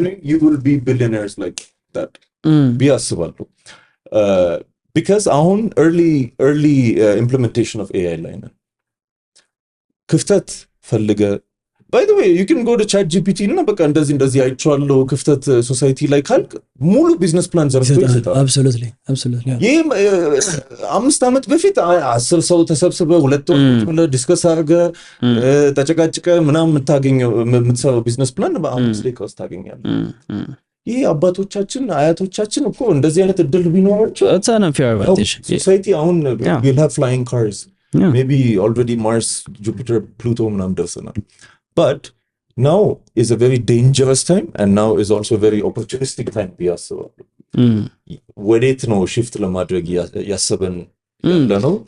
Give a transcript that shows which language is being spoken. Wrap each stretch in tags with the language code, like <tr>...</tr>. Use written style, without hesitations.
<en>you will be billionaires like that.</en> <am>ቢያስባለሁ</am> <en>because</en> <am>አሁን</am> <en>early implementation of AI</en> <am>ላይ ነን። ክፍተት ፈልገ</am> <en>by the way you can go to ChatGPT</en> <am>እና በቃ እንደዚህ አይቻለሁ ክፍተት ሶሳይቲ ላይ ካልክ ሙሉ ቢዝነስ ፕላን ዘርግቶ ይሰጣል።</am> <en>absolutely</en> <am>ይሄ 5 ዓመት በፊት 10 ሰው ተሰብስበ 2 ወር ዲስከስ አድርገ ተጨቃጭቀ ምናምን የምትሰራው ቢዝነስ ፕላን በ5 ደቂቃ ውስጥ ታገኛለህ። ይሄ አባቶቻችን አያቶቻችን እኮ እንደዚህ አይነት እድል ቢኖራቸው ሶሳይቲ አሁን</am> <en>we'll have flying cars. maybe already Mars, Jupiter, Pluto</en> <am>ምናምን ደርሰናል.</am> <en>but now is a very dangerous time and now is also a very opportunistic time</en> <am>ቢያስባሉ ወዴት ነው</am> <en>shift</en> <am>ለማድረግ ያሰበን ያለነው</am>